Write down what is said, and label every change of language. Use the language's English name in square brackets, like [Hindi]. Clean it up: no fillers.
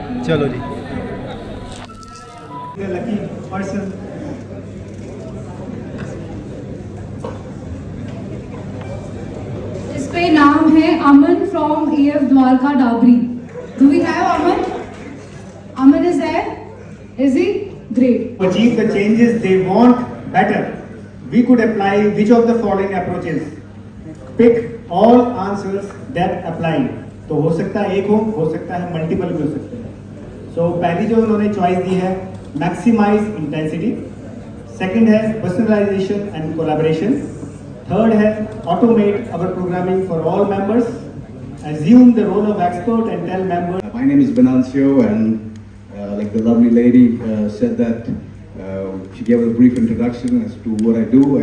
[Hindi] चलो जी। [English] lucky person [Hindi] इस पे नाम है अमन from AF Dwarka dowry. [English] Do we have Aman? Aman is there? Is he? Great. to achieve the changes they want better. We could apply which of the following approaches? Pick all answers that apply. [Hindi] तो हो सकता है एक हो सकता है multiple भी हो सकते हैं। So पहली जो उन्होंने चॉइस दी है [English] maximize intensity. Second है personalization and collaboration. Third है automate our programming for all members. Assume the role of expert and tell members. My name is Venancio, and like the lovely lady said that she gave a brief introduction as to what I do.